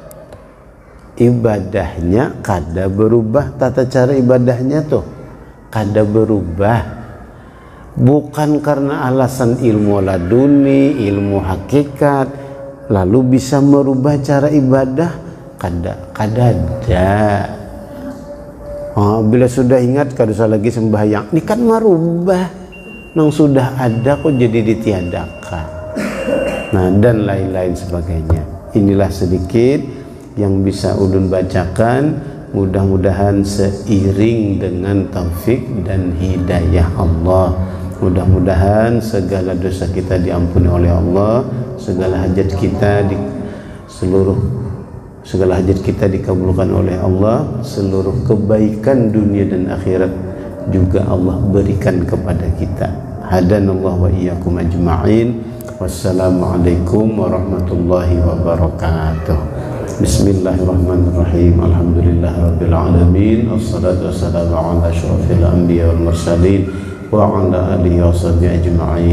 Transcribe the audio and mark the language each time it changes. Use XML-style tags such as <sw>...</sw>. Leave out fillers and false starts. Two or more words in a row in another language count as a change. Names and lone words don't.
<bjn>Ibadahnya kada berubah, tata cara ibadahnya tuh kada berubah.</bjn> <id>Bukan karena alasan ilmu laduni, ilmu hakikat, lalu bisa merubah cara ibadah kadada.</id> <bjn>Bila sudah ingat kada usah lagi sembahyang, ini kan merubah nang sudah ada kok jadi ditiadakan.</bjn> <id>Nah, dan lain-lain sebagainya. Inilah sedikit yang bisa ulun bacakan, mudah-mudahan seiring dengan taufik dan hidayah Allah. Mudah-mudahan segala dosa kita diampuni oleh Allah, segala hajat kita segala hajat kita dikabulkan oleh Allah, seluruh kebaikan dunia dan akhirat juga Allah berikan kepada kita.</id> <ar>هدانا الله وإياكم أجمعين. والسلام عليكم ورحمة الله وبركاته. بسم الله الرحمن الرحيم. الحمد لله رب العالمين. والصلاة والسلام على أشرف الأنبياء والمرسلين وعلى آله وصحبه أجمعين.</ar>